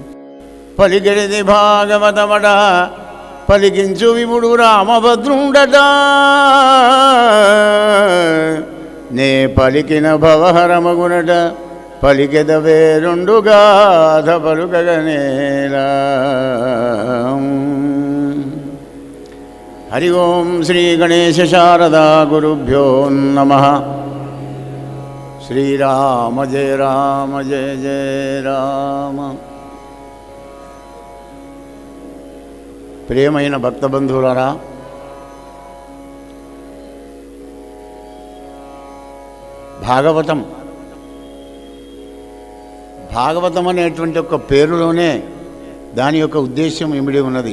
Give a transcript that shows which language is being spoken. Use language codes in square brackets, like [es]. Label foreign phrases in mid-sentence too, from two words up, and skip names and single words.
[te] పలికెడిది భాగవతమట పలికించు విభుడు రామభద్రుండట నే పలికిన భవహరమగునట పలికెద వేరొండు గాథ పలుకగనేల। [sa] हरि ओं श्री गणेश शारदा गुरुभ्यो नमः। श्रीराम जय राम जय जय राम। [te] ప్రియమైన భక్త బంధువులారా, భాగవతం అనేటువంటి ఒక పేరులోనే దాని యొక్క ఉద్దేశ్యం ఇమిడి ఉన్నది.